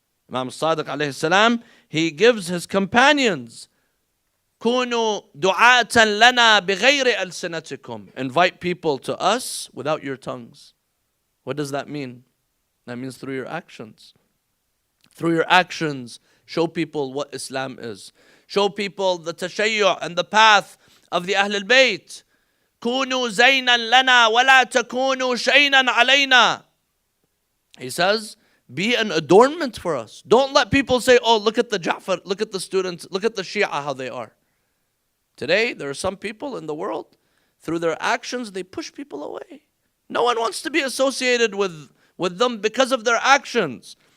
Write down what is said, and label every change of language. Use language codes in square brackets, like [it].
[en] Imam Sadiq alayhi salam, he gives his companions, [ar] كونوا دعاة لنا بغير ألسنتكم. [en] Invite people to us without your tongues. What does that mean? That means through your actions. Through your actions, show people what Islam is. Show people the tashayyu' and the path of the Ahl al-Bayt. [ar] كونوا زينا لنا ولا تكونوا شيئا علينا. [en] He says, be an adornment for us. Don't let people say, oh, look at the Ja'far, look at the students, look at the Shia, how they are. Today, there are some people in the world, through their actions, they push people away. No one wants to be associated with them because of their actions.